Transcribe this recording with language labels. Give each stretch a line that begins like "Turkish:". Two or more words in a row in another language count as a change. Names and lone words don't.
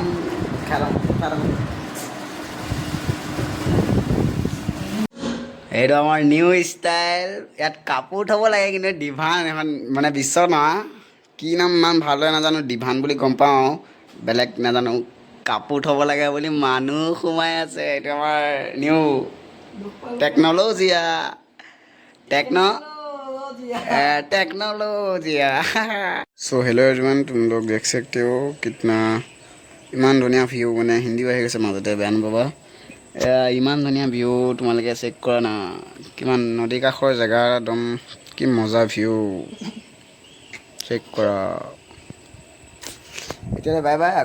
Assamese: খাই লওঁ, চাই থাকক। এইটো আমাৰ
English: new style.
Assamese: ইয়াত কাপোৰ থ'ব লাগে, কিন্তু ডিভান এখন মানে বিচনা, কি নাম ইমান ভালদৰে নাজানো। ডিভান বুলি গম পাওঁ, বেলেগ নাজানো। কাপোৰ থ'ব লাগে বুলি মানুহ সোমাই আছে। এইটো আমাৰ
English: new technologia.
Hindi: टेक्नोलॉजिया। सो
English: hello everyone,
Hindi: तुम लोग देख सकते हो कितना
Assamese: ইমান ধুনীয়া ভিউ। মানে হিন্দীও আহি গৈছে মাজতে, বেয়া নাপাবা। ইমান ধুনীয়া ভিউ তোমালোকে চেক কৰা না। কিমান নদী কাষৰ জেগা, একদম কি মজা ভিউ। চেক কৰা। এতিয়ালৈ
English: bye bye.